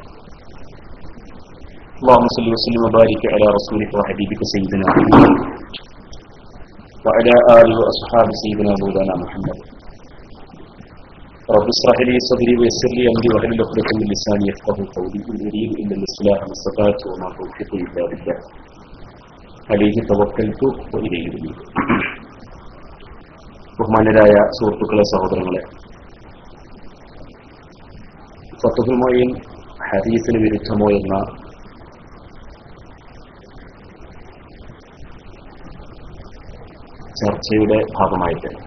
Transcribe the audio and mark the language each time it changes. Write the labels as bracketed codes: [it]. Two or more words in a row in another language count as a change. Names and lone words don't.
[ar] اللهم صل وسلم وبارك على رسولك وحبيبك سيدنا محمد وعلى آله وأصحاب سيدنا مولانا محمد. رب اشرح لي صدري ويسر لي أمري واحلل عقدة من لساني يفقهوا قولي. إن أريد إلا الإصلاح ما استطعت وما توفيقي إلا بالله عليه توكلت وإليه أنيب. [ml] ബഹുമാന്യരായ സുഹൃത്തുക്കളെ, സഹോദരങ്ങളെ, ഫത്ഹുൽ മുഈൻ ഹദീസിന് വിരുദ്ധമോ എന്ന ചർച്ചയുടെ ഭാഗമായിട്ട്